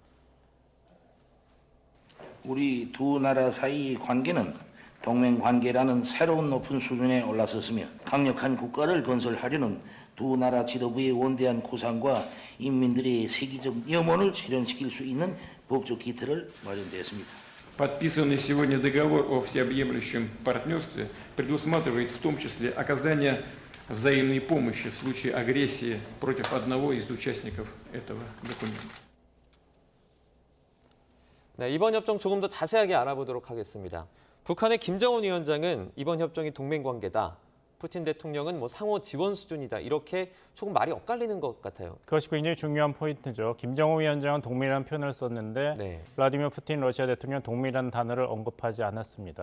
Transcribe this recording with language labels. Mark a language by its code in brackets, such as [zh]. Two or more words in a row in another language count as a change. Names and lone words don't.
[ko] 우리 두 나라 사이 관계는 동맹 관계라는 새로운 높은 수준에 올라섰으며 강력한 국가를 건설하려는 두 나라 지도부의 원대한 구상과 인민들의 세계적 염원을 실현시킬 수 있는 법적 기틀을 마련되었습니다. [ru] Подписанный сегодня договор о всеобъемлющем партнерстве предусматривает в том числе оказание взаимной помощи в случае агрессии против одного из участников этого документа. [ko] 네, 이번 협정 조금 더 자세하게 알아보도록 하겠습니다. 북한의 김정은 위원장은 이번 협정이 동맹 관계다. 푸틴 대통령은 상호 지원 수준이다. 이렇게 조금 말이 엇갈리는 것 같아요. 그것이 굉장히 중요한 포인트죠. 김정은 위원장은 동맹이라는 표현을 썼는데 블라디미르 푸틴 러시아 대통령은 동맹이라는 단어를 언급하지 않았습니다.